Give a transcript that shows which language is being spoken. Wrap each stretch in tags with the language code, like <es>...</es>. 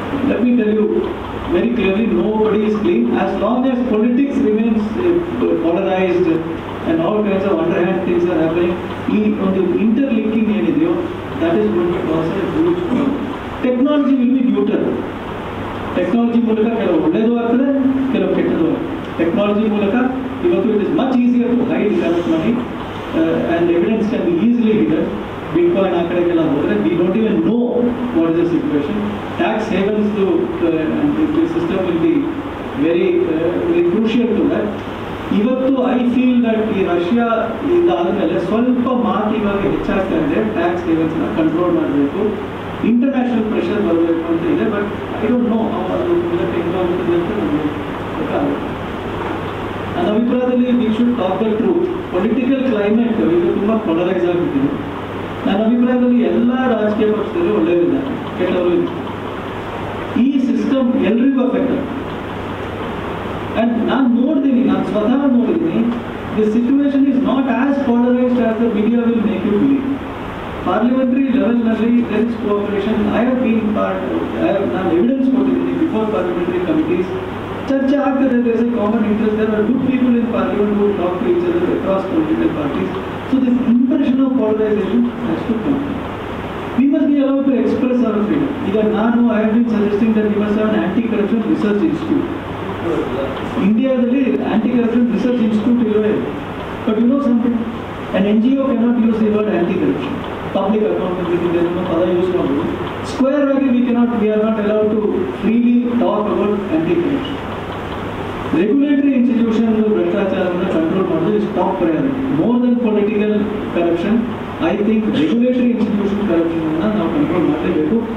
<en>Let me tell you very clearly, nobody is clean. As long as politics remains polarized and all kinds of underhand things are happening, on the interlinking that is going to cause a huge problem. Technology will be neutral.</en> <kn>Technology ಮೂಲಕ ಕೆಲವು ಒಳ್ಳೆಯದು ಆಗ್ತದೆ, ಕೆಲವು ಕೆಟ್ಟದ್ದು ಆಗ್ತದೆ. Technology ಮೂಲಕ ಇವತ್ತು</kn> <en>It is much easier to hide corrupt money and evidence can be easily hidden.</en> <kn>Bitcoin ಆ ಕಡೆಗೆಲ್ಲ ಹೋದರೆ</kn> <en>We don't even know what is the situation. Tax havens system will be very crucial to that.</en> <kn>ಇವತ್ತು</kn> <en>I feel that</en> <kn>ಈ Russia ಇದಾದಮೇಲೆ ಸ್ವಲ್ಪ ಮಾತು ಇವಾಗ ಹೆಚ್ಚಾಗ್ತಾ ಇದೆ. ಟ್ಯಾಕ್ಸ್ ಹೇವನ್ಸ್ನ ಕಂಟ್ರೋಲ್ ಮಾಡಬೇಕು, ಇಂಟರ್ನ್ಯಾಷನಲ್ ಪ್ರೆಷರ್ ಬರಬೇಕು ಅಂತ ಇದೆ.</kn> <en>but I don't know</en> <kn>ಅದು ಹೆಂಗಾಗುತ್ತದೆ ಅಂತ ನಮಗೆ ಗೊತ್ತಾಗುತ್ತೆ. ನನ್ನ ಅಭಿಪ್ರಾಯದಲ್ಲಿ</kn> <en>We should talk the truth.</en> <kn>Political climate ಈಗ ತುಂಬ ಪೊಲರೈಸ್ ಆಗಿಬಿಟ್ಟಿದೆ. ನನ್ನ ಅಭಿಪ್ರಾಯದಲ್ಲಿ ಎಲ್ಲ ರಾಜಕೀಯ ಪಕ್ಷದಲ್ಲಿ ಒಳ್ಳೆಯದಿದ್ದಾರೆ, ಕೆಟ್ಟವರು ಇದೆ. ಈ ಸಿಸ್ಟಮ್ ಎಲ್ರಿಗೂ ಅಫೆಕ್ಟ್ ಆಗುತ್ತೆ.</kn> <en>and</en> <kn>ನಾನು ನೋಡಿದ್ದೀನಿ, ನಾನು ಸ್ವತಃ ನೋಡಿದ್ದೀನಿ,</kn> <en>The situation is not as polarized as the media will make you believe.</en> <kn>Parliamentary ಲೆವೆಲ್ನಲ್ಲಿ</kn> <en>there is cooperation. I have been part,</en> <kn>ನಾನು ಎವಿಡೆನ್ಸ್ ಕೊಟ್ಟಿದ್ದೀನಿ</kn> <en>Before parliamentary committees.</en> <kn>ಚರ್ಚೆ ಆಗ್ತದೆ,</kn> <en>there is a common interest. There are good people in parliament who talk to each other across political parties. So this impression of polarization has to come. We must be allowed to express our freedom.</en> <kn>ಈಗ ನಾನು</kn> <en>I have been suggesting that we must have an anti-corruption research institute. ಇಂಡಿಯಾದಲ್ಲಿ anti-corruption research institute ಇಲ್ಲವೇ? But you know something? An NGO cannot use the word anti-corruption. Public accountability</en> <kn>ಪದ use ಮಾಡೋದು. Square ಆಗಿ</kn> <en>we are not allowed to freely talk about anti-corruption. Regulatory institution</en> <kn>ಭ್ರಷ್ಟಾಚಾರವನ್ನು control ಮಾಡೋದು</kn> <en>is top priority. More than political corruption, I think regulatory institution corruption</en> <kn>ಅನ್ನು ನಾವು control ಮಾಡಲೇಬೇಕು.</kn>